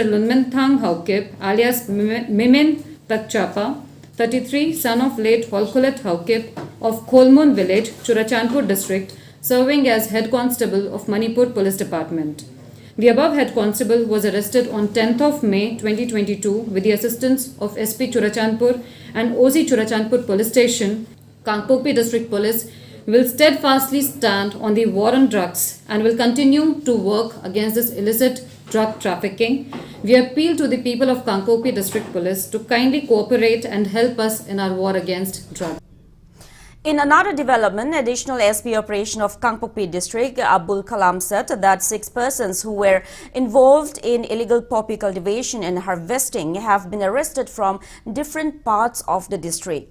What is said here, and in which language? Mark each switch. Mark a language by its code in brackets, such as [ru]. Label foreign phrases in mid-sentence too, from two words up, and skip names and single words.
[en] Lunmin Thang Haukip, alias Mimin Takchapa, 33, son of late Holkolet Haukip of Kolmun village, Churachandpur district, serving as head constable of Manipur Police Department. The above head constable was arrested on 10th of May 2022 with the assistance of SP Churachandpur and OC Churachandpur Police Station. Kangpokpi District Police will steadfastly stand on the war on drugs and will continue to work against this illicit drug trafficking. We appeal to the people of Kangpokpi District Police to kindly cooperate and help us in our war against drugs. In another development, additional SP operation of Kangpokpi district, Abul Kalam said that 6 persons who were involved in illegal poppy cultivation and harvesting have been arrested from different parts of the district.